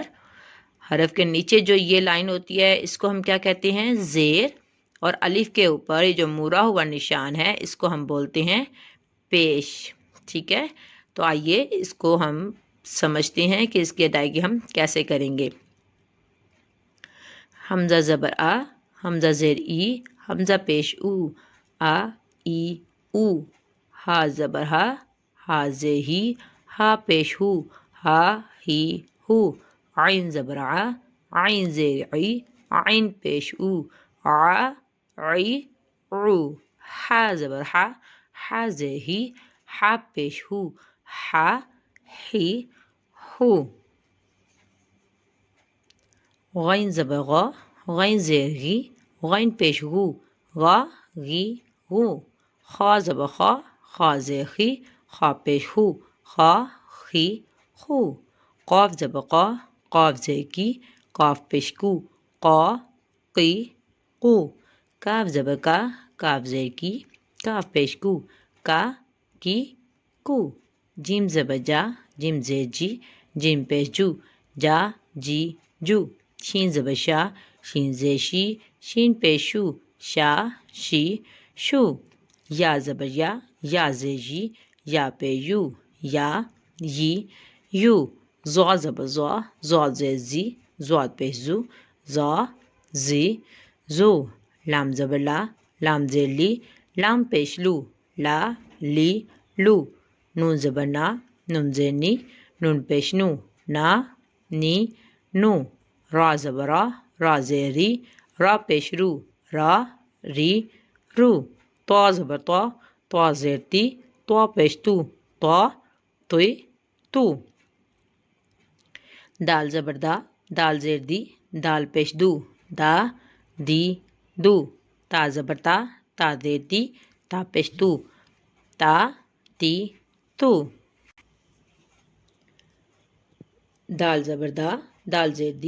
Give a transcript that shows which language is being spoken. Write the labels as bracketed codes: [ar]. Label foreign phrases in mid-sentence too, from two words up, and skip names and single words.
[ur] حرف کے نیچے جو یہ لائن ہوتی ہے اس کو ہم کیا کہتے ہیں؟ زیر۔ اور الف کے اوپر یہ جو مورا ہوا نشان ہے اس کو ہم بولتے ہیں پیش، ٹھیک ہے۔ تو آئیے اس کو ہم سمجھتے ہیں کہ اس کی ادائیگی ہم کیسے کریں گے۔ حمزہ زبر آ، حمزہ زیر ای، حمزہ پیش او، آ ای او، ہا زبر ہا، ہا زے ہی، ہا پیش ہو، ہا ہی ہو، عین زبر آ، عین زیر عی، عین پیش او، ع عی عو، ہا زبر ہا، ہا زے ہی، ہا پیش ہو، ہا ہی ہو، غین زبر غا، غین زیر غی، غین پیش غو، غا غی غو، خا زبر خا، خا زیر خی، خا پیش ہو، خا خی خو، قاف زبر قا، قاف زیر کی، قاف پیش کو، قا قی قو، کاف زبر کا، کاف زیر کی، کاف پیش کو، کا کی کو، جیم زبر جا جیم زیر جی جیم پیش جو جا جی جو شین زبر شا شین زیر شی شین پیش شو شا شی شو یا زبر یا زیر جی یا پہ یو یا یی یو زوا زبر زوا زیر زی زواد پیش زو زا زی زو لام زبر لام زیر لی لام پیش لو لا لی لو نون زبر نون زیر نی نون پیش نو نا نی نو را زبر را زیر ری را پیش رو را ری رو تو زبر تو زیر تی تو پیش تو توی تو دال زبر دال زیر دی دال پیش دو دا دی دو تا زبر تا زیر تی تا پیش تو تا تی تو دال زبر دال زیر دی